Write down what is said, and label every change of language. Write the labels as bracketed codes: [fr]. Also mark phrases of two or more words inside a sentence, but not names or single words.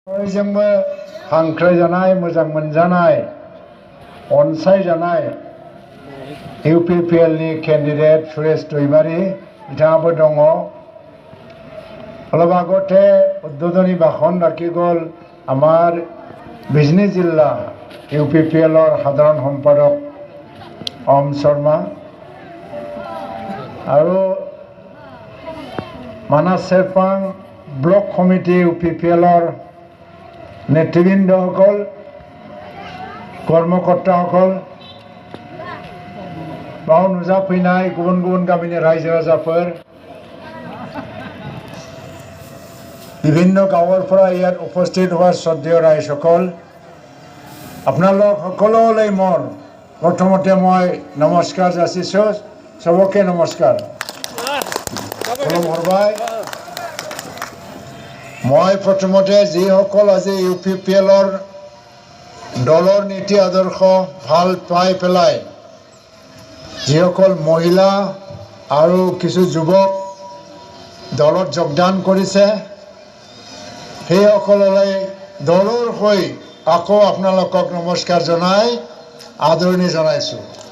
[brx] बयजोंबो हांख्रायजानाय मोजां मोनजानाय अनसायजानाय इउपिपिएलनि कैंडिडेट सुरेश दैमारी बिथाङाबो दङ। [as] অলপ আগতে উদ্বোধনী ভাষণ ৰাখি গ'ল আমাৰ বিজনী জিলা ইউপিপিএলৰ সাধাৰণ সম্পাদক অম শৰ্মা আৰু মানাস চেৰপাং ব্লক কমিটি ইউপিপিএলৰ নেতৃবৃন্দসকল কৰ্মকৰ্তাসকল [brx] बाव नुजाफैनाय गुबुन गुबुन गामिनि रायजो राजाफोर विभिन्न गाँवरफोरा [as] ইয়াত उपस्थित হোৱা শ্ৰদ্ধেয় ৰাইজসকল আপোনালোক সকলোলৈ মোৰ প্ৰথমতে মই নমস্কাৰ যাচিছোঁ। চবকে নমস্কাৰ। মই প্ৰথমতে যিসকল আজি ইউপিপিএলৰ দলৰ নীতি আদৰ্শ ভাল পাই পেলাই যিসকল মহিলা আৰু কিছু যুৱক দলত যোগদান কৰিছে সেইসকললৈ দলৰ হৈ আকৌ আপোনালোকক নমস্কাৰ জনাই আদৰণি জনাইছোঁ।